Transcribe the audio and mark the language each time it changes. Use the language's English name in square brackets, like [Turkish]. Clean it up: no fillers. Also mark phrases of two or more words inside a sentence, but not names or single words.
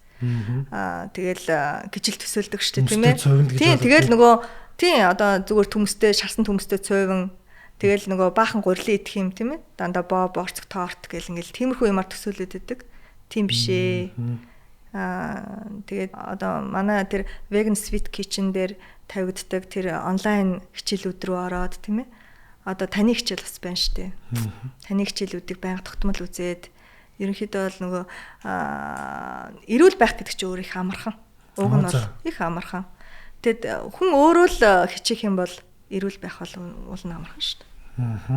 [Mongolian] Тэгэл гижил төсөөлдөг штэ тийм ээ. Тийм тэгэл нөгөө тийм одоо зүгээр төмөстэй шарсан төмөстэй цойвон Тэгэл нөгөө баахан гурилын идэх юм тийм ээ. Дандаа боо, борцог, торт гэл ингээл тиймэрхүү юмар төсөөлөд идэг. Тийм биш ээ. Тэгээд одоо манай тэр [English] vegan sweet kitchen [Mongolian] дээр тавигддаг тэр онлайн хичээлүүд рүү ороод тийм ээ. Одоо таны хичээл бас байна шүү дээ. Таны хичээлүүдийг байнга тогтмол үзээд ерөнхийдөө бол нөгөө эрүүл байх гэдэг чинь өөр их амархан. Уг нь бол их амархан. Тэгэд хүн өөрөө л хичээх юм бол эрүүл байх бол уул нь амархан шүү дээ.